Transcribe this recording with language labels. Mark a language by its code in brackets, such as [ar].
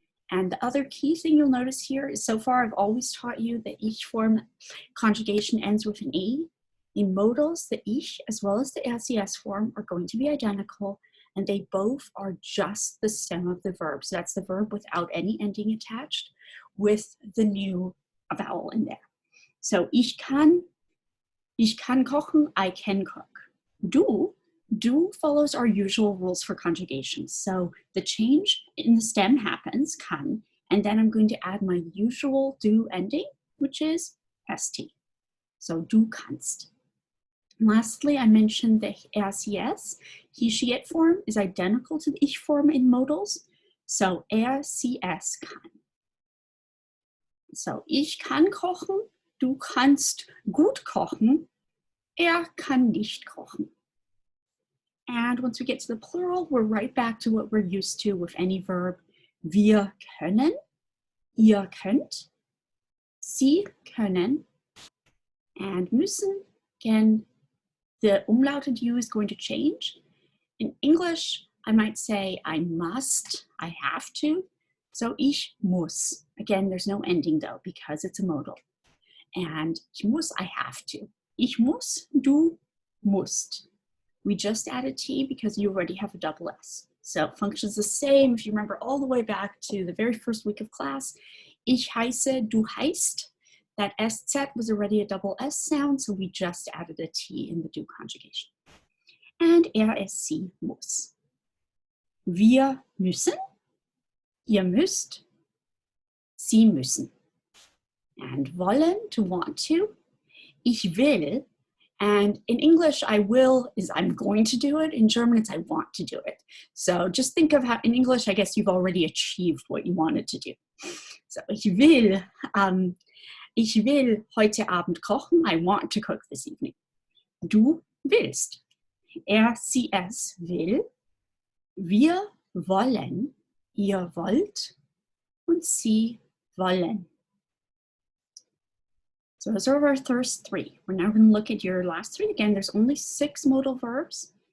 [en] And the other key thing you'll notice here is, so far I've always taught you that ich form conjugation ends with an E. In modals, the ich as well as the RCS form are going to be identical, and they both are just the stem of the verb. So that's the verb without any ending attached with the new vowel in there. [de] So ich kann kochen, [en] I can cook. Du follows our usual rules for conjugation. So the change in the stem happens, kann, and then I'm going to add my usual du ending, which is st. So [de] du kannst. [en] And lastly, I mentioned the RCS, he, she, it form is identical to the ich form in modals. So RCS kann. [de] So ich kann kochen, du kannst gut kochen, kann nicht kochen. [en] And once we get to the plural, we're right back to what we're used to with any verb. [de] Wir können, ihr könnt, sie können, and müssen. [en] Again, the umlauted U is going to change. In English, I might say I must, I have to. So [de] ich muss. [en] Again, there's no ending though, because it's a modal. [de] And ich muss, [en] I have to. [de] Ich muss, du musst. [en] We just added T because you already have a double S. So it functions the same if you remember all the way back to the very first week of class. [de] Ich heiße, du heißt. [en] That SZ was already a double S sound, so we just added a T in the du conjugation. [de] And sie muss. Wir müssen, ihr müsst, sie müssen. [en] And wollen, to want to. [de] Ich will. [en] And in English, I will is I'm going to do it. In German, it's I want to do it. So just think of how, in English, I guess you've already achieved what you wanted to do. [de] So ich will heute Abend kochen. [en] I want to cook this evening. [de] Du willst. RCS will. Wir wollen. Ihr wollt. Und sie wollen. [en] So those are our first three. We're now going to look at your last three. Again, there's only 6 modal verbs.